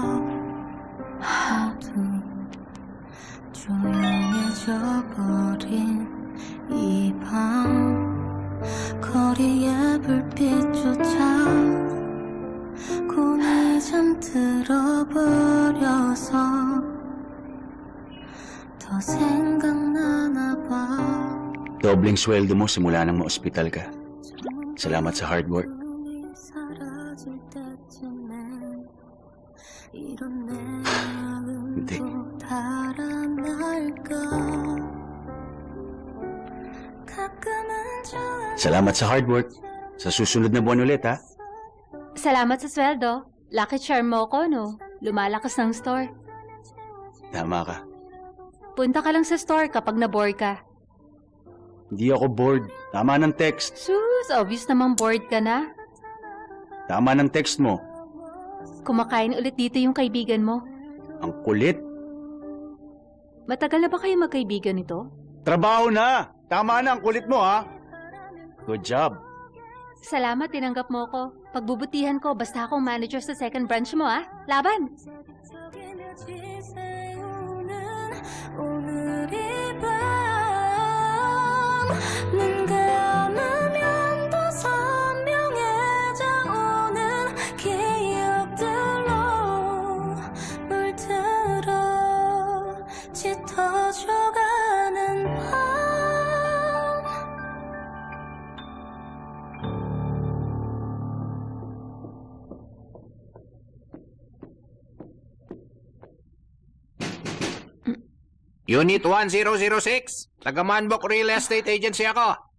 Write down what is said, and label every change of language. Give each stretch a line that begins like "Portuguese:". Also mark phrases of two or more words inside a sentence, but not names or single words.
Korean: 하도 조용해져 버린 이 밤 거리의 불빛조차 곤히 잠들어 버려서 더 생각나나 봐.
Filipino: Dobleng sweldo mo simula nang ma-ospital ka. Salamat sa
English: hard work.
Korean: 사라질 때쯤엔 이런 내
Filipino: Hindi.
Korean: 마음도 달아날까. 가끔은 좋아.
Filipino: Salamat sa
English: hard work.
Filipino: Sa susunod na buwan ulit, ha? Salamat sa sweldo. Lucky charm mo ko, no? Lumalakas ng store. Tama ka. Punta ka lang sa store kapag na-bored ka. Hindi ako bored. Tama ng text. Sus, obvious namang bored ka na. Tama ng text mo. Kumakain ulit dito yung kaibigan mo. Ang kulit. Matagal na ba kayo magkaibigan ito? Trabaho na! Tama na ang kulit mo, ha?
English: Good job.
Filipino: Salamat, tinanggap mo ko. Pagbubutihan ko, basta akong manager sa
English: second branch
Filipino: mo, ha? Laban!
Korean: 오늘 이 밤 눈 감으면 더 선명해져 오는 기억들로 물들어 짙어져가는 밤
Filipino: Unit 1006. Taga Manbok Real Estate Agency ako.